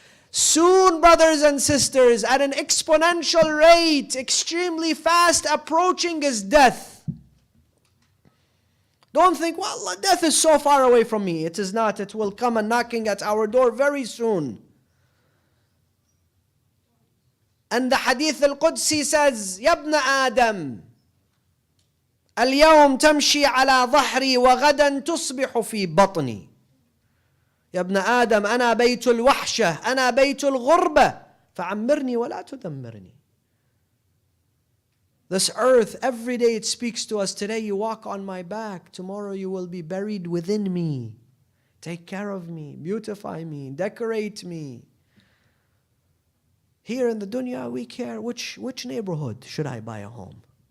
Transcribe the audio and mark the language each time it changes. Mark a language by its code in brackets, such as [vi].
[en] Soon, brothers and sisters, at an exponential rate, extremely fast approaching is death. Don't think, well, death is so far away from me. It is not. It will come and knocking at our door very soon. And the Hadith al-Qudsi says, [ar] يَا ابْنَ آدَمَ اليوم تمشي على ظهري وغدا تصبح في بطني. يا ابن آدم أنا بيت الوحشة أنا بيت الغربة فعمرني ولا تدمرني. [en] This earth, every day it speaks to us. Today you walk on my back. Tomorrow you will be buried within me. Take care of me, beautify me, decorate me. Here in the dunya we care which neighborhood should I buy a home?